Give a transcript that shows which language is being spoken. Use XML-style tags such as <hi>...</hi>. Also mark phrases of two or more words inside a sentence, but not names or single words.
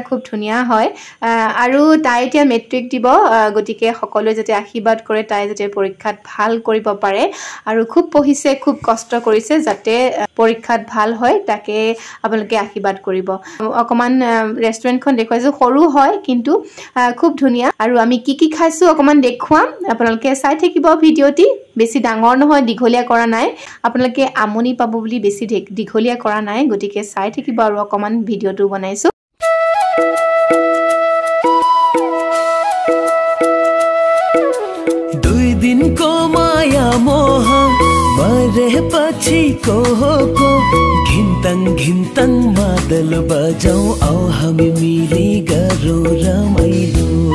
<as>খুব ধুনিয়া হয় আৰু তাই এতিয়া মেট্ৰিক দিব গটিকে সকলোৱে যাতে আশীৰ্বাদ কৰে তাই যাতে পৰীক্ষাত ভাল কৰিব পাৰে আৰু খুব পঢ়িছে খুব কষ্ট কৰিছে যাতে পৰীক্ষাত ভাল হয় তাকে আপোনালোকে আশীৰ্বাদ কৰিব অকমান ৰেষ্টুৰেণ্টখন দেখুৱাইছো সৰু হয় কিন্তু খুব ধুনিয়া আৰু আমি কি খাইছো অকমান দেখুৱাম আপোনালোকে চাই থাকিব ভিডিওটি বেছি ডাঙৰ নহয় দীঘলীয়া কৰা নাই আপোনালোকে আমনি পাব বুলি বেছি দীঘলীয়া কৰা নাই গটিকে চাই থাকিব আৰু অকমান ভিডিওটো বনাইছো</as> <ne>दिन को माया मोह मरे पछि को घिन्तङ मादल बजाऊ आओ हामी मिली गरौँ रमाइलो</ne>